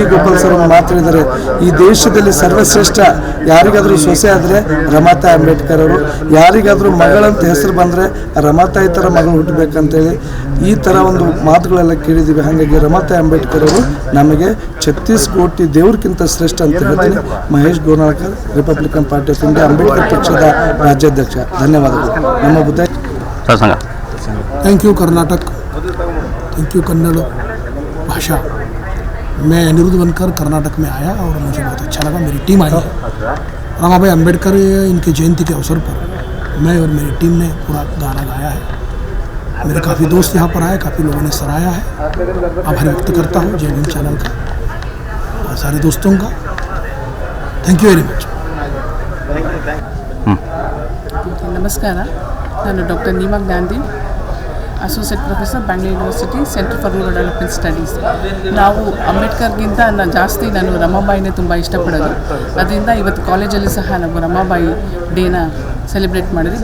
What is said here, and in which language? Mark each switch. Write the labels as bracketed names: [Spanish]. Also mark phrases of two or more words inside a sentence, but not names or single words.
[Kannada] ಗೋಪಾಲ್ ಸರ್ ಮಾತಾಡಿದ್ದಾರೆ, ಈ ದೇಶದಲ್ಲಿ ಸರ್ವಶ್ರೇಷ್ಠ ಯಾರಿಗಾದರೂ ಸೊಸೆ ಆದರೆ ರಮಾತಾಯಿ ಅಂಬೇಡ್ಕರ್ ಅವರು, ಯಾರಿಗಾದರೂ ಮಗಳಂತ ಹೆಸರು ಬಂದರೆ ರಮಾತಾಯಿ ಥರ ಮಗಳು ಹುಟ್ಟಬೇಕಂತೇಳಿ ಈ ಥರ ಒಂದು ಮಾತುಗಳೆಲ್ಲ ಕೇಳಿದ್ದೀವಿ. ಹಾಗಾಗಿ ರಮಾತಾಯಿ ಅಂಬೇಡ್ಕರ್ ಅವರು ನಮಗೆ 36 ಕೋಟಿ ದೇವ್ರಕ್ಕಿಂತ ಶ್ರೇಷ್ಠ ಅಂತ ಹೇಳ್ತೀನಿ. ಮಹೇಶ್ ಗೋನಾಳ್ಕರ್, ರಿಪಬ್ಲಿಕನ್ ಪಾರ್ಟಿ ಆಫ್ ಇಂಡಿಯಾ, ಅಂಬೇಡ್ಕರ್ ಪಕ್ಷದ ರಾಜ್ಯಾಧ್ಯಕ್ಷ. ಧನ್ಯವಾದಗಳು. ನಮ್ಮ ಬುದ್ಧ. [English] thank you [Hindi] कर्नाटक, [English] thank you [Hindi] कन्नड़ भाषा. मैं अनिरुद्ध वनकर कर्नाटक में आया और मुझे बहुत अच्छा लगा. मेरी टीम आई है रमाबाई अंबेडकर इनके जयंती के अवसर पर. मैं और मेरी टीम ने पूरा गाना गाया है. मेरे काफ़ी दोस्त यहाँ पर आए, काफ़ी लोगों ने सराहा है. आभार व्यक्त करता हूँ जय भीम चैनल का और सारे दोस्तों का. [English] thank you very much. [Kannada] ನಮಸ್ಕಾರ, ನಾನು ಡಾಕ್ಟರ್ ನೀಮಾ ಗಾಂಧಿ, [English] associate professor, [Kannada] ಬ್ಯಾಂಗ್ಳೂರ್ ಯೂನಿವರ್ಸಿಟಿ, ಸೆಂಟರ್ ಫಾರ್ ರೂರಲ್ ಡೆವಲಪ್ಮೆಂಟ್ ಸ್ಟಡೀಸ್. ನಾವು ಅಂಬೇಡ್ಕರ್ಗಿಂತ ಜಾಸ್ತಿ ನಾನು ರಮಾಬಾಯಿನೇ ತುಂಬ ಇಷ್ಟಪಡೋದು. ಅದರಿಂದ ಇವತ್ತು ಕಾಲೇಜಲ್ಲಿ ಸಹ ನಾವು ರಮಾಬಾಯಿ ಡೇನ ಸೆಲೆಬ್ರೇಟ್ ಮಾಡಿದ್ವಿ.